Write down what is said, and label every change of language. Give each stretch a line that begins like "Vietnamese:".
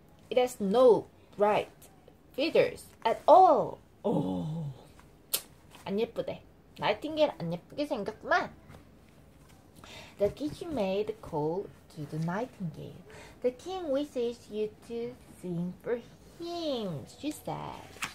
English: It has no bright feathers at all.
Korean: 안 예쁘대. 나이팅게일 안 예쁘게 생겼구만.
English: The kitchen maid called to the nightingale. The king wishes you to sing for him, she said.